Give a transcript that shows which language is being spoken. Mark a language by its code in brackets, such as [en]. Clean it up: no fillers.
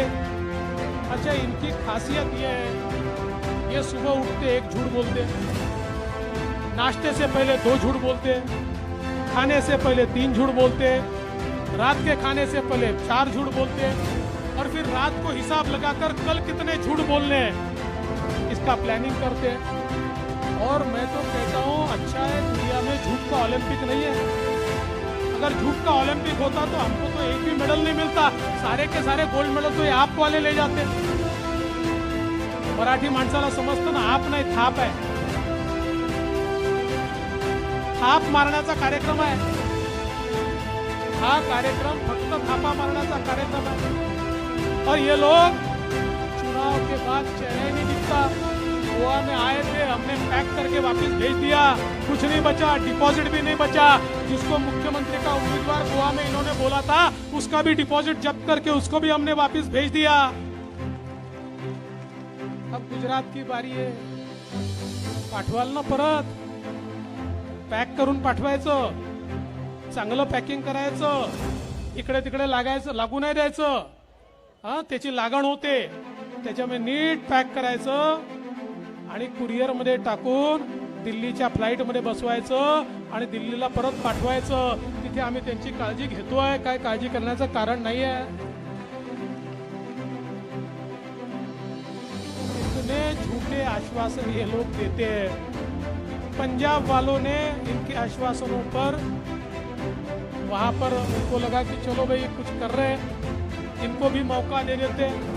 [hi] अच्छा, इनकी खासियत ये है, ये सुबह उठते एक झूठ बोलते, नाश्ते से पहले 2 झूठ बोलते, खाने से पहले 3 झूठ बोलते, रात के खाने से पहले 4 झूठ बोलते, और फिर रात को हिसाब लगाकर कल कितने झूठ बोलने हैं इसका प्लानिंग करते हैं। और मैं तो कहता हूँ, अच्छा है दुनिया में झूठ का ओलंपिक नहीं है। अगर झूठ का ओलंपिक होता तो हमको तो एक भी मेडल नहीं मिलता, सारे के सारे गोल्ड मेडल तो ये आप वाले ले जाते। [mr] मराठी माणसाला समजतं ना, आप नाही थाप आहे, थाप मारण्याचा कार्यक्रम आहे हा कार्यक्रम, फक्त थापा मारण्याचा कार्यक्रम है। [hi] और ये लोग चुनाव के बाद चेहरा नहीं दिखता। गोवा में आए थे, हमने पैक करके वापस भेज दिया, कुछ नहीं बचा, डिपॉजिट भी नहीं बचा। जिसको मुख्यमंत्री का उम्मीदवार गोवा में इन्होंने बोला था, उसका भी डिपॉजिट जब्त करके उसको भी हमने वापस भेज दिया। अब गुजरात की बारी है, [mr] पाठवाल ना परत, पॅक करून पाठवायचं, चांगलं पॅकिंग करायचं, इकडे तिकडे लागू नाही द्यायचं। त्याची लागण होते, त्याच्यामध्ये नीट पॅक करायचं आणि कुरिअर मध्ये टाकून दिल्लीच्या फ्लाईट मध्ये बसवायचं आणि दिल्लीला परत पाठवायचं। तिथे आम्ही त्यांची काळजी घेतोय, काय काळजी करण्याचं कारण नाही आहे। [hi] इतने झूठे आश्वासन ये लोग देते हैं। पंजाब वालों ने इनके आश्वासनों पर, वहां पर उनको लगा कि चलो भाई कुछ कर रहे हैं, इनको भी मौका दे देते।